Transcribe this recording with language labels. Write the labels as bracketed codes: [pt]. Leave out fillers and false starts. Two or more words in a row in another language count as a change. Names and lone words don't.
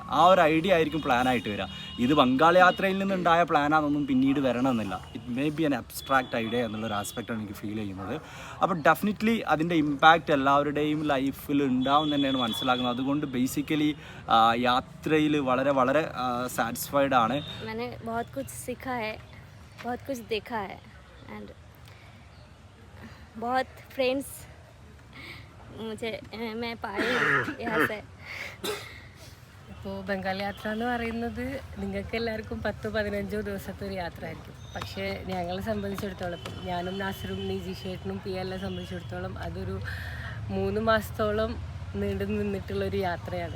[ml] ആ ഒരു ഐഡിയ ആയിരിക്കും പ്ലാനായിട്ട് വരിക. ഇത് ബംഗാൾ യാത്രയിൽ നിന്നുണ്ടായ പ്ലാനാണെന്നൊന്നും പിന്നീട് വരണമെന്നില്ല. [en] it may be an abstract idea [ml] എന്നുള്ളൊരു ആസ്പെക്റ്റാണ് എനിക്ക് ഫീൽ ചെയ്യുന്നത്. അപ്പോൾ ഡെഫിനറ്റ്ലി അതിൻ്റെ ഇമ്പാക്റ്റ് എല്ലാവരുടെയും ലൈഫിൽ ഉണ്ടാവും തന്നെയാണ് മനസ്സിലാക്കുന്നത്. അതുകൊണ്ട് ബേസിക്കലി യാത്രയിൽ വളരെ വളരെ സാറ്റിസ്ഫൈഡ് ആണ്. [hi] मैंने बहुत कुछ सीखा है, बहुत कुछ देखा है एंड बहुत फ्रेंड्स मुझे मैं पाई यहाँ से. [ml] ഇപ്പോൾ ബംഗാൾ യാത്ര എന്ന് പറയുന്നത് നിങ്ങൾക്ക് എല്ലാവർക്കും 10-15 ദിവസത്തെ ഒരു യാത്ര ആയിരിക്കും. പക്ഷേ ഞങ്ങളെ സംബന്ധിച്ചിടത്തോളം, ഇപ്പം ഞാനും നാസറും നിജീഷേട്ടനും പിയെല്ലാം സംബന്ധിച്ചിടത്തോളം അതൊരു 3 മാസത്തോളം നീണ്ടു നിന്നിട്ടുള്ളൊരു യാത്രയാണ്.